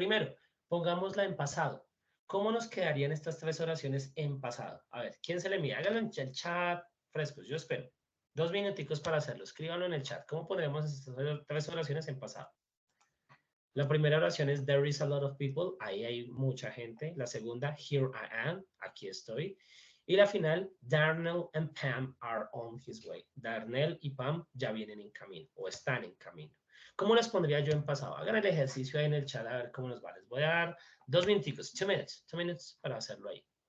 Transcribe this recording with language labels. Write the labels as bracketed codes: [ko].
[es] Primero, pongámosla en pasado. ¿Cómo nos quedarían estas tres oraciones en pasado? A ver, ¿quién se le mide? Háganlo en el chat frescos, yo espero. 2 minuticos para hacerlo, escríbanlo en el chat. ¿Cómo pondremos estas tres oraciones en pasado? La primera oración es [en] there is a lot of people, [es] ahí hay mucha gente. La segunda, [en] here I am, [es] aquí estoy. [en] Y la final, Darnell and Pam are on his way. [es] Darnell y Pam ya vienen en camino o están en camino. ¿Cómo las pondría yo en pasado? Hagan el ejercicio ahí en el chat a ver cómo nos va. Les voy a dar 2 minuticos, [en] 2 minutes [es] para hacerlo ahí.